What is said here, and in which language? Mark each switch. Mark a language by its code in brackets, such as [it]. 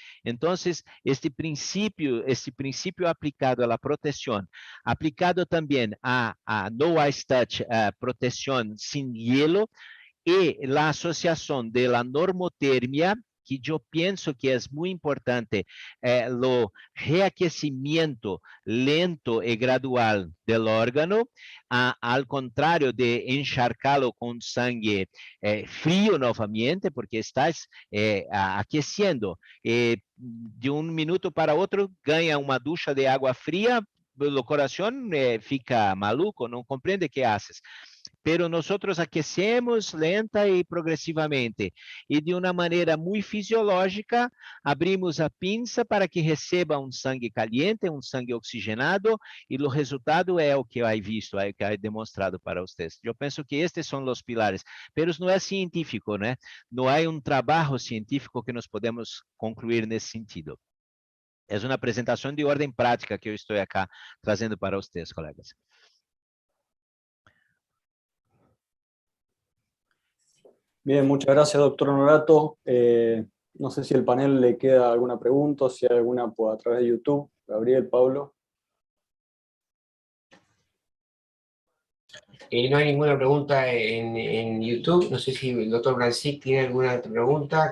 [es] Entonces, este principio aplicado a la protección, aplicado también a no ice touch, protección sin hielo, y la asociación de la normotermia, que yo pienso que es muy importante, lo reaquecimiento lento y gradual del órgano, al contrario de encharcarlo con sangre frío nuevamente, porque estás aqueciendo. De un minuto para otro, gana una ducha de agua fría, el corazón [pt] fica maluco, [es] no comprende qué haces. pero nosotros aquecemos lenta y progresivamente. Y de una manera muy fisiológica, abrimos [pt] a pinça para que receba um sangue caliente, um sangue oxigenado, e o resultado é o que eu [es] he visto, [pt] é o que eu [es] he demonstrado [pt] para vocês. Eu penso que estes são os pilares, mas não é científico, né? Não há um trabalho científico que nós podemos concluir nesse sentido. É uma apresentação de ordem prática que eu estou aqui trazendo para vocês, colegas. [es] Bien, muchas gracias, doctor Honorato. No sé si el panel le queda alguna pregunta, si hay alguna a través de YouTube. Gabriel, Pablo. No hay ninguna pregunta en YouTube. No sé si el doctor Brancic tiene alguna pregunta.